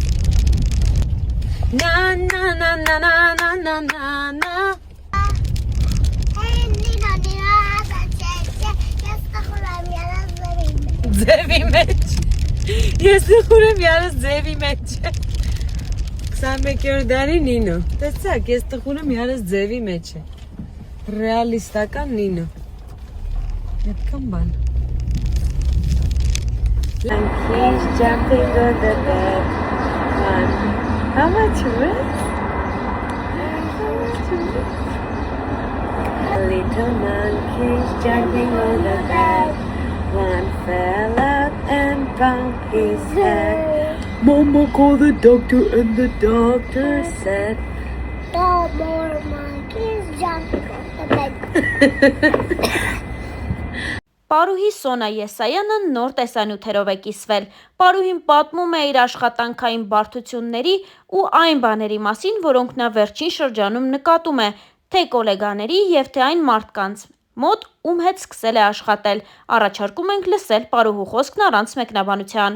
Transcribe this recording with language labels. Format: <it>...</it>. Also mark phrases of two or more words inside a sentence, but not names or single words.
<hy>Ձևի մեջ։ Ես տխուրեմ յարս ձևի մեջ։ 21-րդ դարի Նինո։ Տեսակ, ես տխուրեմ յարս ձևի մեջ է։ Ռեալիստական Նինո։ Այդքան բան։</hy> <en>He's jumping on the bed. How much rest? A little monkey's jumping on the bed. One fell out and bumped his head. Mama called the doctor and the doctor said, No more monkeys jump on the bed.</en> <hy>Պարուհի Սոնա Եսայանը նոր տեսանյութերով է կիսվել։ Պարուհին պատմում է իր աշխատանքային բարդությունների ու այն բաների մասին, որոնք նա վերջին շրջանում նկատում է, թե կոլեգաների և թե այն մարդկանց մոտ, ում հետ սկսել է աշխատել։ Առաջարկում ենք լսել պարուհու խոսքն առանց մեկնաբանության։</hy>